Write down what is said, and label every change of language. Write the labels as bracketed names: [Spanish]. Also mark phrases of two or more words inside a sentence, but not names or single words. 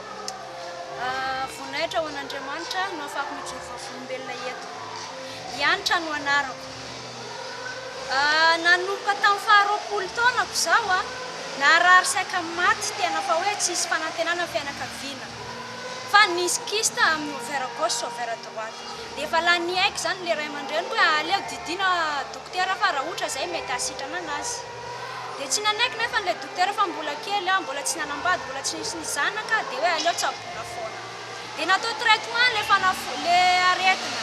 [Malagasy] Voninahitra ho an'Andriamanitra no afaka mijoro vavolombelona eto. Hianitra no anarako. Nanomboka tamin'ny 20 taonako zao naharary saika maty tena fa hoe tsisy fanantenana fianakaviana. Fa nisy kista amin'ny [French] envers gauche [Malagasy] sy [French] envers droite. [Malagasy] Dia efa lany haiko zany le ray aman-dreniko hoe aleo didina dokotera fa raha ohatra zay mety hasitrana anazy. Dia tsy nanaiky nefa le dokotera fa mbola kely mbola tsy nanambady, mbola tsy nisy ny zanaka, dia hoe aleo tsaboina foana. Dia natao traitement le aretina.